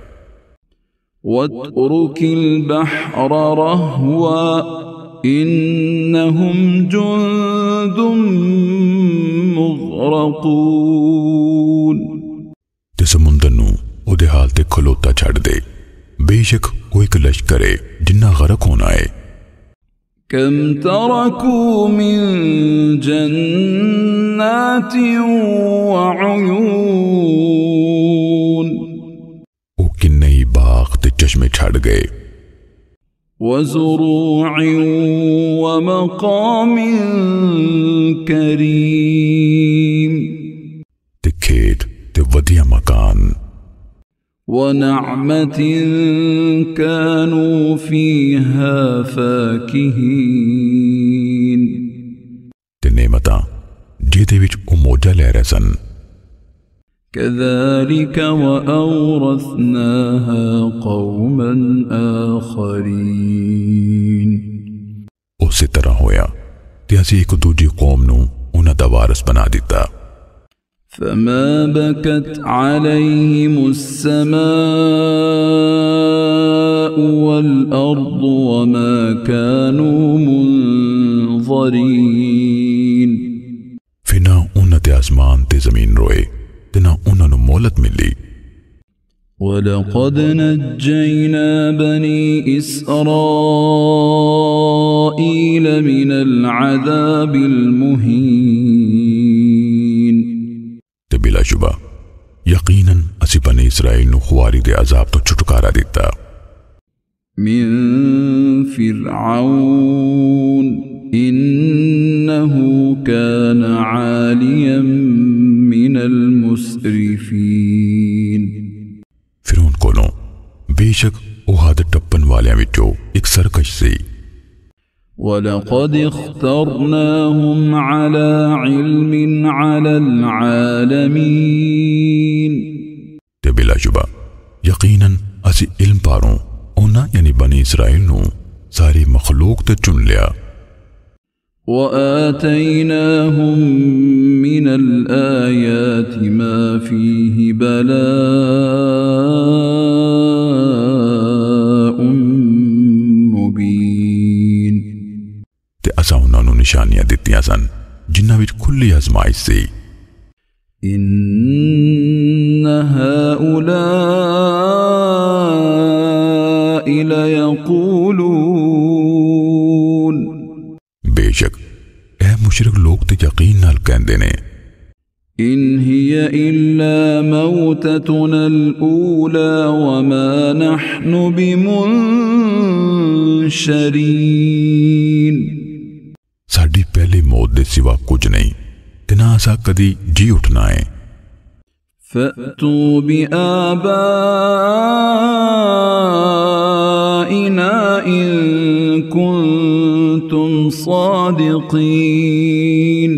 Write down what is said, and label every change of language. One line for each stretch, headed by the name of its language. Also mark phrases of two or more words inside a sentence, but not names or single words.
Arabic: واترك البحر رهوا إنهم جند مغرقون.
Punjabi: ਤੇ ਸਮੁੰਦਰ ਨੂੰ ਉਹਦੇ ਹਾਲ ਤੇ ਖਲੋਤਾ ਛੱਡ ਦੇ, ਬੇਸ਼ੱਕ ਉਹ ਇੱਕ ਲਸ਼ਕਰ ਹੈ ਜਿਨ੍ਹਾ ਗਰਕ ਹੋਣਾ ਹੈ।
Arabic: كم تركوا من جنات وعيون.
Punjabi: ਉਹ ਕਿੰਨੇ ਹੀ ਬਾਗ ਤੇ ਚਸ਼ਮੇ ਛੱਡ ਗਏ।
Arabic: وزروع ومقام كريم.
Punjabi: ਤੇ ਖੇਤ ਤੇ ਵਧੀਆ ਮਕਾਨ।
Arabic: ونعمة كانوا فيها فاكهين.
Punjabi: ਤੇ ਨੇਮਤਾਂ ਜਿਹਦੇ ਵਿੱਚ ਉਹ ਮੌਜਾਂ ਲੈ ਰਹੇ ਸਨ।
Arabic: كذلك وأورثناها قوما آخرين.
Punjabi: ਉਸੀ ਤਰ੍ਹਾਂ ਹੋਇਆ ਤੇ ਅਸੀਂ ਇੱਕ ਦੂਜੀ ਕੌਮ ਨੂੰ ਉਨ੍ਹਾਂ ਦਾ ਵਾਰਿਸ ਬਣਾ ਦਿੱਤਾ।
Arabic: فما بكت عليهم السماء والأرض وما كانوا منظرين.
Punjabi: ਫਿਰ ਨਾ ਉਨ੍ਹਾਂ ਤੇ ਆਸਮਾਨ ਤੇ ਜ਼ਮੀਨ ਰੋਏ ਤੇ ਨਾ ਉਨ੍ਹਾਂ ਨੂੰ ਮੋਹਲਤ ਮਿਲੀ।
Arabic: ولقد نجينا بني إسرائيل من العذاب المهين.
Punjabi: ਤੇ ਬਿਲਾਸ਼ੁਬਾ ਯਕੀਨਨ ਅਸੀ ਬਨੀ ਇਸਰਾਈਲ ਨੂੰ ਖੁਆਰੀ ਦੇ ਅਜ਼ਾਬ ਤੋਂ ਛੁਟਕਾਰਾ ਦਿੱਤਾ।
Arabic: من فرعون إنه كان عاليا من المسرفين.
Punjabi: ਫਿਰੌਨ ਕੋਲੋਂ ਬੇਸ਼ੱਕ ਉਹ ਹੱਦ ਟੱਪਣ ਵਾਲਿਆਂ ਵਿਚੋਂ ਇੱਕ ਸਰਕਸ਼ ਸੀ।
Arabic: ولقد اخترناهم على علم على العالمين.
Punjabi: ਤੇ ਬਿਲਾਸ਼ੁਬਾ ਯਕੀਨਨ ਅਸੀ ਇਲਮ ਪਾਰੋਂ ਉਨ੍ਹਾਂ ਯਾਨੀ ਬਨੀ ਇਸਰਾਈਲ ਨੂੰ ਸਾਰੀ ਮਖ਼ਲੂਕ ਤੇ ਚੁਣ ਲਿਆ।
Arabic: وآتيناهم من الآيات ما فيه بلاء مبين.
Punjabi: ਤੇ ਅਸਾਂ ਉਨ੍ਹਾਂ ਨੂੰ ਨਿਸ਼ਾਨੀਆਂ ਦਿੱਤੀਆਂ ਸਨ ਜਿਨ੍ਹਾਂ ਵਿੱਚ ਖੁੱਲ੍ਹੀ ਆਜ਼ਮਾਇਸ਼ ਸੀ।
Arabic: إن هؤلاء هؤلاء ليقولون
Punjabi: ਬੇਸ਼ੱਕ ਏ ਮੁਸ਼ਰਿਕ ਲੋਗ ਤੇ ਯਕੀਨ ਨਾਲ ਕਹਿੰਦੇ ਨੇ
Arabic: إن هي إلا موتتنا الأولى وما نحن بمنشرين
Punjabi: ਸਾਡੀ ਪਹਿਲੀ ਮੌਤ ਦੇ ਸਿਵਾ ਕੁਝ ਨਹੀਂ ਤੇ ਨਾ ਅਸਾ ਕਦੀ ਜੀ ਉੱਠਣਾ ਹੈ
Arabic: فأتوا بآبائنا إن كنتم صادقين